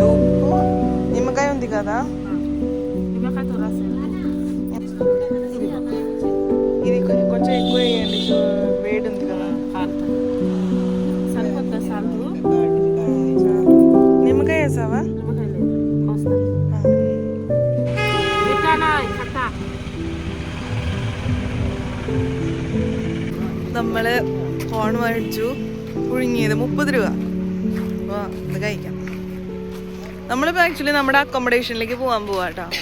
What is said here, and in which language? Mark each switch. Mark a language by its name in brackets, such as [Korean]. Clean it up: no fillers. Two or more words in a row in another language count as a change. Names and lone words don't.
[Telugu] ഉപ്പ് నిమ్మకాయ ఉంది కదా, ఇది కొంచెం ఎక్కువ వేయండి, వేడి ఉంది కదా. నిమ్మకాయ వేసావా? [Malayalam] നമ്മള് കോൺ മേടിച്ചു, പുഴുങ്ങിയത് 30 രൂപ. അപ്പോൾ ഇത് കഴിക്കാം. നമ്മളിപ്പോൾ ആക്ച്വലി നമ്മുടെ അക്കോമഡേഷനിലേക്ക് പോകാൻ പോവാട്ടോ.